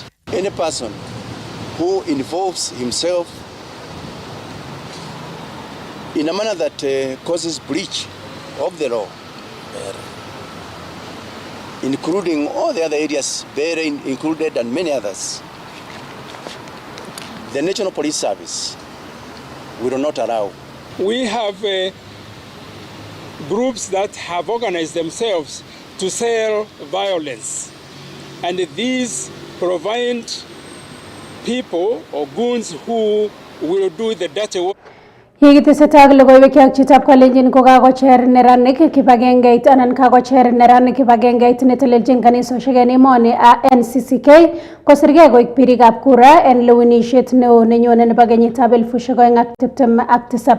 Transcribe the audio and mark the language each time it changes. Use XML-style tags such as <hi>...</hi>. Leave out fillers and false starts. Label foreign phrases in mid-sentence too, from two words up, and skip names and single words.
<en>Any person who involves himself in a manner that causes breach of the law, including all the other areas therein included and many others, the National Police Service will not allow. We have groups that have organized themselves to sell violence. And these provide people or goons who will do the dirty work.</en> <kln>Yekitesetai logoiwek ak chitab Kalenjin ko kakocher neranik kibagengeit anan kakocher neranik kibagengeit neteleljin kanisosiek en emoni NCCK kosirgei koik birikab kura en lewenishet neo nenyone nebo kenyitab 2027.</kln>